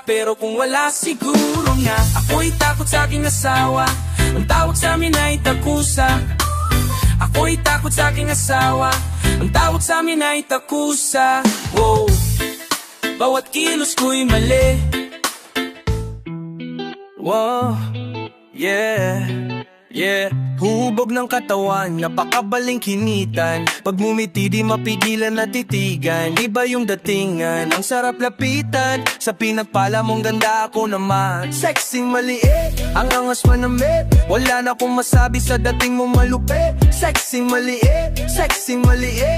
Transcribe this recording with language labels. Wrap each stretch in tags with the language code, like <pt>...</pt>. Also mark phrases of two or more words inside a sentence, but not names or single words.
<tl>Pero kung wala siguro nga, ako'y takot sa aking asawa. Ang tawag sa amin ay takusa. Ako'y takot sa aking asawa. Ang tawag sa amin ay takusa. Wow, bawat kilos ko'y mali.</tl> <en>Wow, yeah, yeah.</en> <tl>Hubog ng katawan, napakabaling kinitan. Pag ngumiti di mapigilan na titigan. Iba yung datingan, ang sarap lapitan. Sa pinagpala mong ganda ako naman. Sexy maliit, ang angas manamit. Wala na akong masabi sa dating mo malupit. Sexy maliit, sexy maliit.</tl>